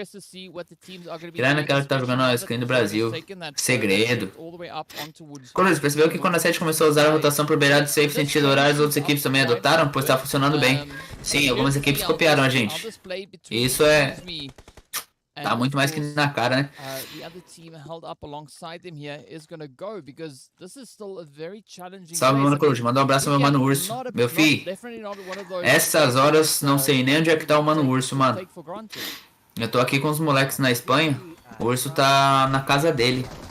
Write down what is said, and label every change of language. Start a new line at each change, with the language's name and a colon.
Portuguese: Tirando aquela que tá jogando a screen do Brasil. Segredo. Cruz, percebeu que quando a 7 começou a usar a rotação por beirada de safe sentido horários, outras equipes também adotaram? Pois tá funcionando bem. Sim, algumas equipes copiaram a gente. Isso é Tá muito mais que na cara, né?
English: The other team held up alongside them here is going to go because this is still a very challenging
Portuguese: Salve, mano Cruz. Manda um abraço ao meu mano Urso. Meu filho, essas horas não sei nem onde é que tá o mano Urso, mano. Eu tô aqui com os moleques na Espanha. O Urso tá na casa dele.